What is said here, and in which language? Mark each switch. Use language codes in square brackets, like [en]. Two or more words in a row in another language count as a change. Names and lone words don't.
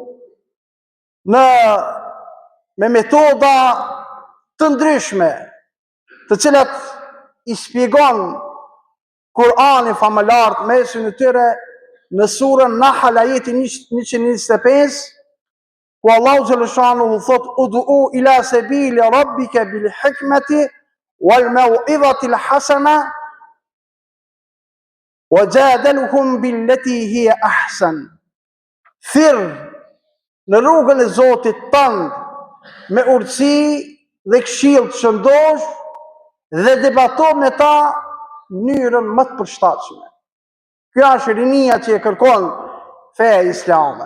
[sq] me metoda të ndryshme, të cilat i shpjegon Kur'ani famëlar mesin e tyre në surën Nahl ajeti 125, ku Allahu xhaleshanuhu thot: [ar] "ادع إلى سبيل ربك بالحكمة والموعظة الحسنة وجادلهم بالتي هي أحسن." [sq] Thirr në rrugën e Zotit tënd me urtësi dhe këshill të shëndosh dhe debato me ta në mënyrën më të përshtatshme. Kjo është rinia që e kërkon feja islame.